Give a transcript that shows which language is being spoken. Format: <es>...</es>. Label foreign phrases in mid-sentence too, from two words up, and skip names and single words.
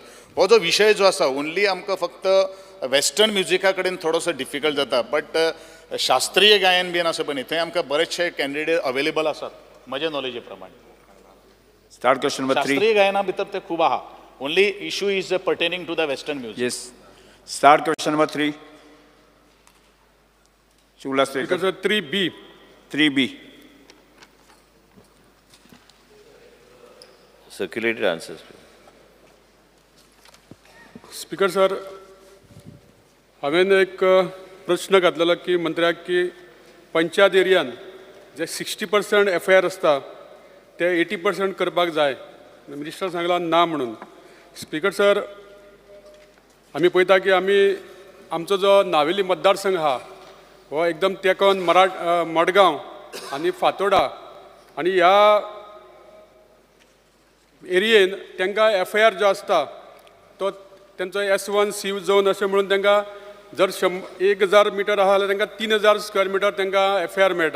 <kok>हो जो विशय जो आसा ओन्ली आमकां फक्त वेस्टर्न म्युजिका कडेन थोडोसो डिफिकल्ट जाता, बट शास्त्रीय गायन बीन आसा पळय थंय आमकां बरेचशे</kok> <en>candidate available</en> <kok>आसात म्हज्या नॉलेजी प्रमाणे.</kok> <en>start question number 3.</en> <kok>शास्त्रीय गायना भितर ते खूब आहा.</kok> <en>only issue is pertaining to the western music. Yes. Start question number 3. शिवलास Speaker sir, 3B. 3B. Circulated answers. Speaker sir,</en> <kok>हांवें एक प्रश्न घातलेलो की मंत्र्याक की पंचायत एरियान जे 60% FIR आसता ते 80% करपाक जाय. मिनिस्टर सांगला ना म्हणून.</kok> <en>Speaker sir,</en> <kok>आमी पळयता की आमचो जो नावेली मतदारसंघ आहा हो एकदम तेकोन मडगांव आनी फातोर्डा, आनी ह्या एरियेन तांकां FIR जो आसता तो तेंचो S1 C झोन अशें म्हणून तांकां जर 1000 मिटर आहा जाल्यार तांकां 3000</kok> <en>square metre</en> <kok>तांकां FIR मेळटा.</kok>